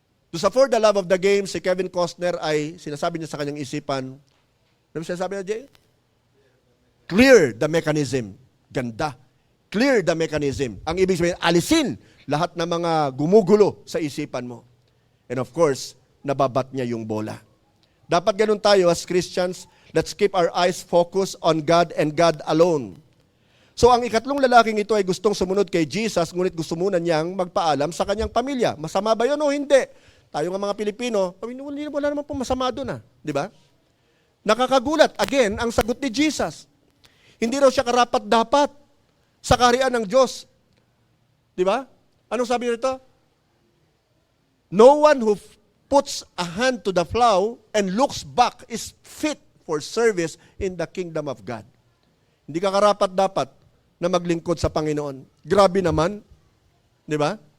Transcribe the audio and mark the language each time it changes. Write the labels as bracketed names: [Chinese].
[Filipino] Doon sa For the Love of the Game, si Kevin Costner ay sinasabi niya sa kanyang isipan, ano sinasabi niya, Jay? [English] Clear the mechanism. Ganda. Clear the mechanism. [Filipino] Ang ibig sabihin, alisin lahat ng mga gumugulo sa isipan mo. [English] And of course, [Filipino] nababat niya yung bola. Dapat ganun tayo [English] as Christians. Let's keep our eyes focused on God and God alone. [Filipino] So ang ikatlong lalaking ito ay gustong sumunod kay Jesus, ngunit gusto muna niyang magpaalam sa kanyang pamilya. Masama ba yun o hindi? Tayo nga mga Pilipino, wala naman po masama doon di ba? Nakakagulat, again, ang sagot ni Jesus. Hindi raw siya karapat-dapat sa kaharian ng Diyos. Di ba? Anong sabi nito? [English] No one who puts a hand to the plow and looks back is fit for service in the kingdom of God. [Filipino] Hindi ka karapat-dapat na maglingkod sa Panginoon. Grabe naman. Di ba?